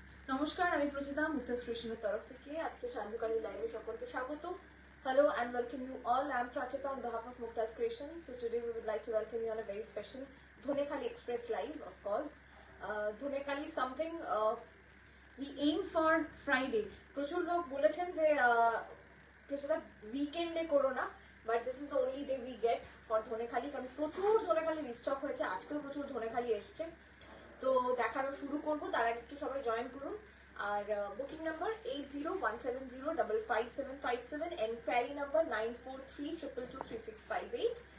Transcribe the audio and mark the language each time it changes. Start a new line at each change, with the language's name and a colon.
Bangla: নমস্কার, আমি প্রচিতা মুক্তাজ ক্রিয়েশনের তরফ থেকে আজকে সান্ধ্যকালী লাইভে সকলকে স্বাগত।
English: Hello and welcome you all. I'm Prachita on behalf of Muktaz Creation. So today we would like to welcome you on a very special Dhonekali Express live, of course. Dhonekali is something we aim for Friday.
Bangla: প্রচুর লোক বলেছেন যে প্রচুর উইকেন্ডে করো না,
English: But this is the only day we get for Dhanekhali.
Bangla: কারণ প্রচুর ধনেখালি রিস্টক হয়েছে, আজকেও প্রচুর ধনেখালি এসছে। তো দেখানো শুরু করবো, তার আগে একটু সবাই জয়েন করুন। আর বুকিং নাম্বার 8017055757, এনকোয়ারি নাম্বার 9432223658।